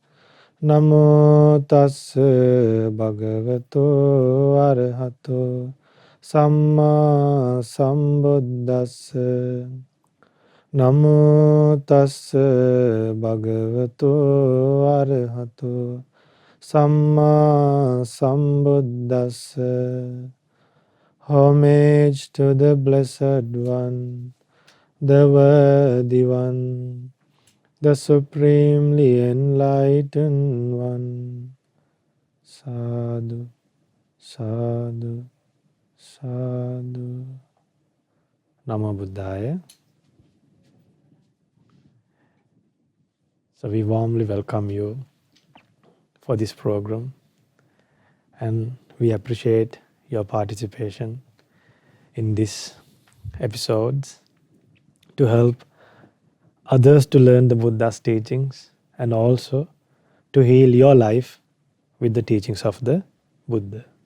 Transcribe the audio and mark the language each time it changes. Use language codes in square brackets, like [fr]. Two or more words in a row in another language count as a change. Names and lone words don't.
[pi] Namo tassa bhagavato arahato samma sambuddhassa. Namo tassa bhagavato arahato samma sambuddhassa. [en] Homage to the Blessed One, the Worthy One, the Supremely Enlightened One. [pi] Sadhu, sadhu, sadhu. Namo Buddhaya. [en] So we warmly welcome you for this program, and we appreciate your participation in these episodes to help others to learn the Buddha's teachings and also to heal your life with the teachings of the Buddha.